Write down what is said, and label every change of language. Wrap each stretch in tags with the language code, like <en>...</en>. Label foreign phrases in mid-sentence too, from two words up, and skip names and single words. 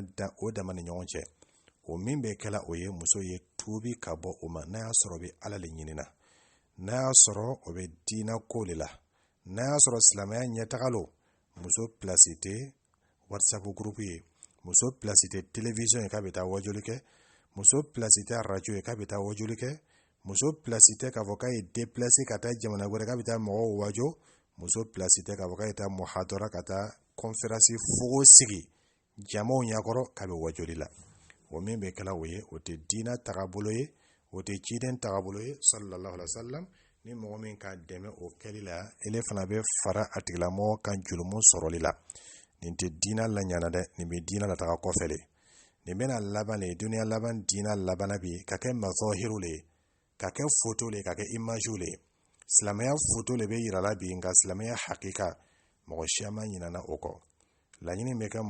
<bm>da o dama ni ɲɔgɔn cɛ o min bɛ kɛla o ye muso ye tuubi ka bɔ o ma n'a y'a sɔrɔ o bɛ ala le ɲinina n'a y'a sɔrɔ o bɛ diina ko de la n'a y'a sɔrɔ silamɛya ɲɛtaga lo muso pilasi tɛ whatsapp gurupu ye muso pilasi tɛ télévision ye k'a bɛ taa wajuli kɛ muso pilasi tɛ radio ye k'a bɛ taa wajuli kɛ muso pilasi tɛ k'a fɔ k'a ye déplacé ka taa jamana wɛrɛ k'a bɛ taa mɔgɔw wajo muso pilasi tɛ k'a fɔ k'a ye taa muhadara ka taa conférence fogo sigi jamaw ɲɛkɔrɔ k'a bɛ wajuli la o min bɛ kɛla o ye o tɛ diina tagabolo ye o tɛ ciden tagabolo ye</bm> <ar>صلى الله عليه وسلم</ar> <bm>ni mɔgɔ min ka dɛmɛ o kɛli la ele fana bɛ fara a tigilamɔgɔ kan jurumu sɔrɔli la nin tɛ diina la ɲana dɛ nin bɛ diina la taga kɔfɛ le nin bɛna laban le duniya laban diina labana bi ka kɛ mazahiru le ka kɛ photo le ka kɛ image le silamɛya photo le bɛ yirala bi nka silamɛya hakika mɔgɔ si ma ɲinana o kɔ laɲini bɛ kɛ</bm>